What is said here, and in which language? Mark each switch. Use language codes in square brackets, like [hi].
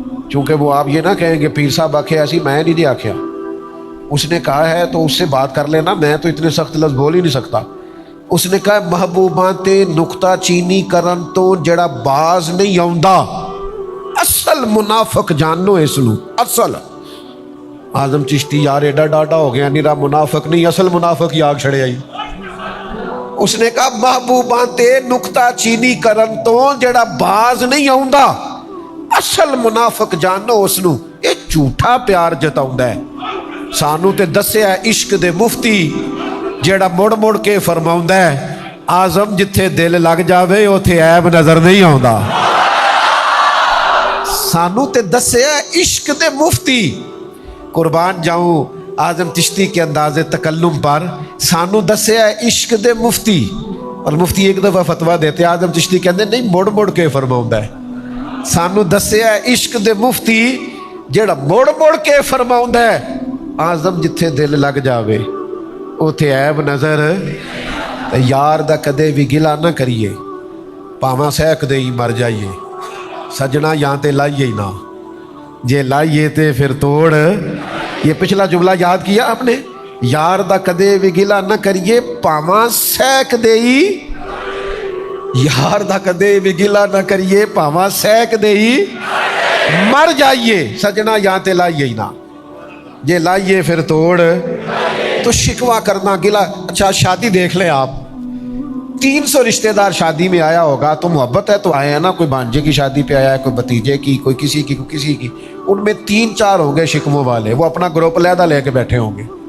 [ur] چونکہ وہ آپ یہ نہ کہیں کہ پیر صاحب [pa] آکھے ایسی، میں نہیں جے آکھیا. [ur] اس نے کہا ہے تو اس سے بات کر لینا، میں تو اتنے سخت لفظ بول ہی نہیں سکتا. [pa] اس نے کہا محبوباں تے نکتہ چینی کرن تو جڑا باز نہیں آوندا. اصل منافق جانو اس نو. اصل آزم چشتی یار ایڈا ڈاڈا ہو گیا، نیرا منافق نہیں، اصل منافق ہی آگ چھڑے آئی. اس نے کہا محبوباں تے نکتہ چینی کرن تو جڑا باز نہیں آوندا. اصل منافق جانو اس نو. یہ جھوٹا پیار جتاوندا ہے. سانو تے دسیا عشق دے مفتی جیڑا مڑ مڑ کے فرماؤندا ہے آزم جتھے دل لگ جاوے اوتھے عیب نظر نہیں آوندا. سانو تے دسیا عشق دے مفتی. [ur] قربان جاؤں اعظم چشتی کے انداز تکلم پر. [pa] سانو دسیا عشق دے مفتی. [ur] اور مفتی ایک دفعہ فتویٰ دیتے، [pa] اعظم چشتی کہندے نہیں مڑ مڑ کے فرماؤندا ہے. سانو دسیا عشق دے مفتی جیڑا مڑ مڑ کے فرماؤندا ہے آزم جتھے دل لگ جاوے اوتھے عیب نظر. یار دا کدے بھی گلا نہ کریے، پاواں سہک دے ہی مر جائیے. سجنا یہاں تے لائیے ہی نہ، جے لائیے تے پھر توڑ. یہ پچھلا جملہ یاد کیا آپ نے؟ یار دا کدے بھی گلا نہ کریے، پاواں سہک دے ہی. یار دا کدے بھی گلا نہ کریے، پاواں سہک دے ہی مر جائیے. سجنا یہاں تے لائیے ہی نہ، جے لائیے پھر توڑ. [ur] تو شکوہ کرنا، گلا. اچھا شادی دیکھ لیں آپ، 300 رشتہ دار شادی میں آیا ہوگا تو محبت ہے تو آئے ہیں نا. کوئی بھانجے کی شادی پہ آیا ہے، کوئی بھتیجے کی، کوئی کسی کی، کوئی کسی کی. ان میں 3-4 ہوں گے شکموں والے. وہ اپنا گروپ علیحدہ لے کے بیٹھے ہوں گے.